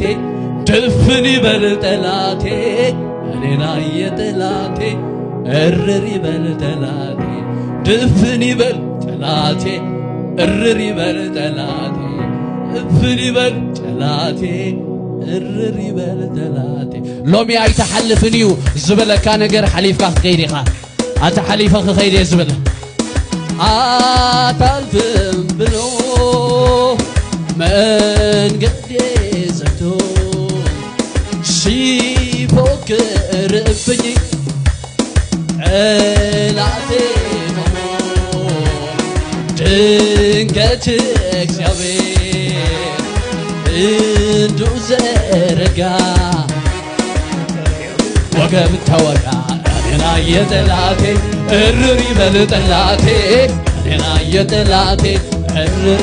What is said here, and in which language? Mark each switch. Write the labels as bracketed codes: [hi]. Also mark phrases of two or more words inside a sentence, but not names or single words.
[am] ድፍን ይበል ጠላቴ እኔና የጠላቴ እርር ይበል ጠላቴ ድፍን ይበል ጠላቴ እርር ይበል ጠላቴ ድፍን ይበል ጠላቴ እርር ይበል ጠላቴ [ti] ሎሚ አይተሐልፍንዩ ዝበለካ ነገር ሐሊፍካ ከይዲኻ አተሐሊፈ ከይዲ ዝበለ [am] አታልፍም ብሎ መንገዴ ዘግቶ ሲፎክርብኝ ጠላቴ ቆሞ ድንገት እግዚአብሔር እጁ ዘረጋ ወገብ ተወጋ እኔና የጠላቴ እርር ይበል ጠላቴ እኔና የጠላቴ እርር